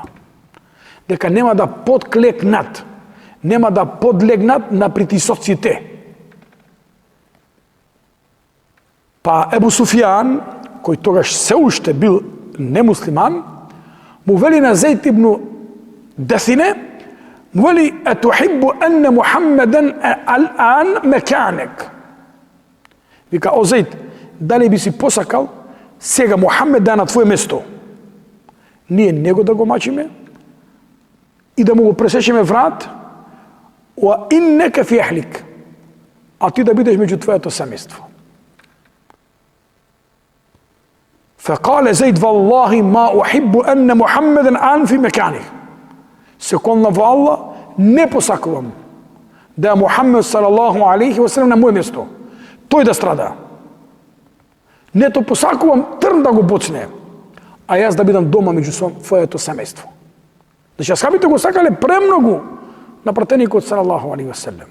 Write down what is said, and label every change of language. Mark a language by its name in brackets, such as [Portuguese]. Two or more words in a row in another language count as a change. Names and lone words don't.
[Macedonian] Дека нема да подклекнат, нема да подлегнат на притисоците. Па Ебу Суфијан, кој тогаш се уште бил немуслиман, му вели на Зейд ибн Десине, му вели: [Arabic] "أتحب أن محمدا الآن مكانك." [Macedonian] Вика: "О Зейд, дали би си посакал сега Мухаммед да е на твое место? Ние него да го мачиме и да му го пресечеме врат, [Arabic] وإنك في أهلك, [Macedonian] а ти да бидеш меѓу твоето семејство." [Arabic] فقال زيد: "والله ما أحب أن محمدا الآن في مكانه." [Macedonian] се колна во Аллах, не посакувам да Мухаммед [Arabic] صلى الله عليه وسلم [Macedonian] на моје место, тој да страда. Не то посакувам трн да го боцне, а јас да бидам дома меѓу своето семејство. Значи, асхабите го сакале премногу на пратеникот [Arabic] صلى الله عليه وسلم.